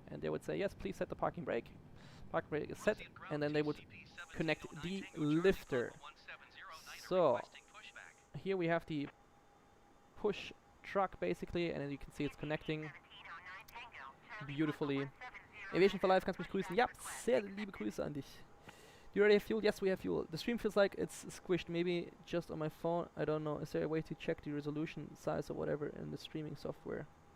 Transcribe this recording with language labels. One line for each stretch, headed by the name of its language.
English: And they would say, yes, please set the parking brake. Parking brake is set. And then they would connect the lifter. So here we have the push truck basically, and then you can see it's connecting beautifully.
German: Aviation for Life, kannst mich grüßen. Ja, sehr liebe Grüße an dich.
English: Do you already have fuel? Yes, we have fuel. The stream feels like it's squished. Maybe just on my phone. I don't know. Is there a way to check the resolution size or whatever in the streaming software?